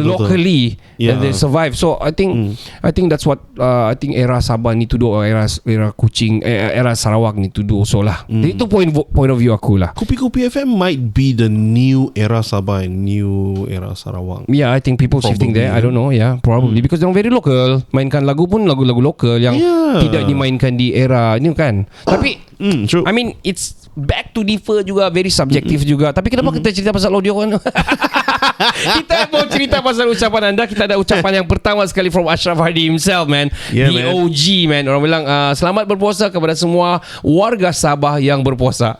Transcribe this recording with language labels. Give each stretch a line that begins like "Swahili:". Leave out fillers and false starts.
English: And locally and they survive. So I think that's what I think era Sabah need to do, or era Kuching, era Sarawak need to do also lah.
Malay: Itu
English: point of view
Malay: aku lah.
English: Kupi FM might be the new era Sabah and new era Sarawak. Yeah, I think people shifting there. I don't know. Yeah, probably because they're very local.
Malay: Mainkan lagu pun lagu-lagu lokal yang tidak dimainkan di era ini kan. Tapi
English: true. I mean, it's back to differ juga, very subjective juga.
Malay: Tapi kenapa kita cerita pasal audio kan? Kita mau cerita pasal ucapan anda. Kita ada ucapan yang pertama sekali
English: from Ashraf Hadi himself, man. Yeah, The OG, man.
Malay: Orang bilang selamat berpuasa kepada semua warga Sabah yang berpuasa.